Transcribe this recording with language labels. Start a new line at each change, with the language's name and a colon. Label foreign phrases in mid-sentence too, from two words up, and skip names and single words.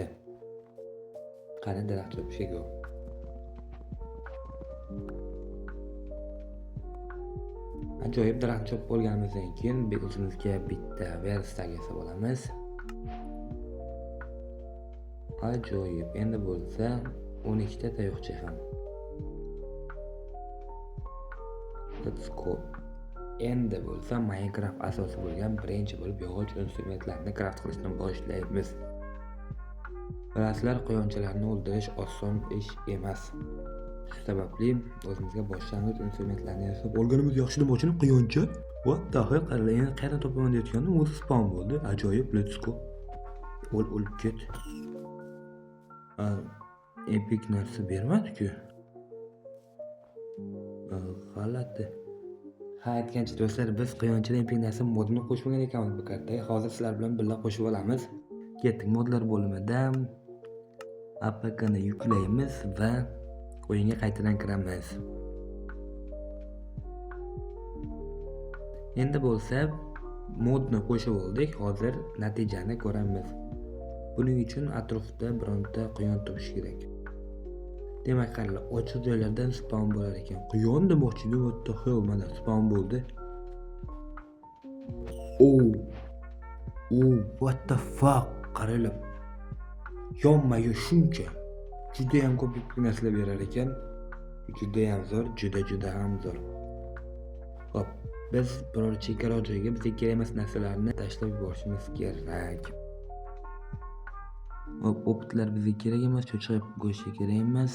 Uzbek: Qani daraxt chopishga go. Ajoyib daraxt chopib olganimizdan keyin o'zimizga bitta verstag yasab olamiz. Ajoyib. Endi bo'lsa 12 ta tayoqcha ham.
English: Let's go.
Uzbek: Endi bo'lsa Minecraft asosi bo'lgan birinchi bo'lib yog'och instrumentlarni craft qilishdan boshlaymiz. Bilasizlar, quyonchalarni o'ldirish oson ish emas. Shu sababli o'zimizga boshlang'ich instrumentlarni yasab olganimiz yaxshi nima uchun quyoncha?
English: What the hell?
Uzbek: Qarang, qayerdan topaman deyotganim o'zi spawn bo'ldi. Ajoyib,
English: let's go.
Uzbek: O'lib ket. Epic narsa bermadi-ku. G'alati. Ha, aytgancha do'stlar, biz quyonchadan epik narsa modini qo'shmagan ekanmiz bu kartaga. Hozir sizlar bilan birga qo'shib olamiz. Ketdik, modlar bo'limida APKni yuklaymiz va o'yinga qaytadan kiramiz. Endi bo'lsa modni qo'shib oldik. Hozir natijani ko'ramiz. Buning uchun atrofda bironta quyon topish kerak. Demak, qaranglar, ochiq joylardan spawn bo'lar ekan. Quyon demoqchi edim,
English: what the hell,
Uzbek: mana spawn bo'ldi.
English: Oh, what the fuck?
Uzbek: Qaranglar. Yonma-yo shuncha. Juda ham ko'p narsalar berar ekan. Juda ham zo'r, juda ham zo'r. Hop, biz biror chekkaroq joyga bizga kerak emas narsalarni tashlab yuborishimiz kerak. Hop, opitlar bizga kerak emas, cho'chqa go'shti kerak emas.